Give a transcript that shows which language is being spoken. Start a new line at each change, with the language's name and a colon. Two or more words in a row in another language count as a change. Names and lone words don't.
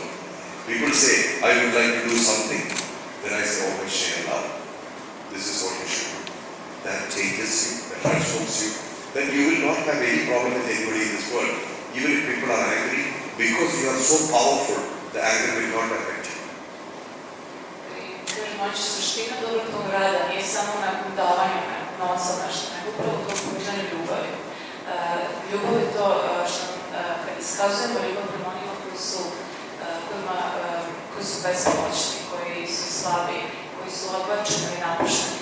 English: People say, I would like to do something. Then I say, always share love. This is what you should do. That changes you, that transforms you. Then you will not have any problem with anybody in this world. Even if people are angry, because you are so powerful, the anger will not affect you.
Serbian: Znači, suština dobrotvornog rada nije samo nakon davanja novca nešto, nego upravo to pružanje ljubavi. Ljubav je to što kad iskazujemo ljubav prema onima koji su bespomoćni, koji su slabi, koji su odbačeni i napušteni.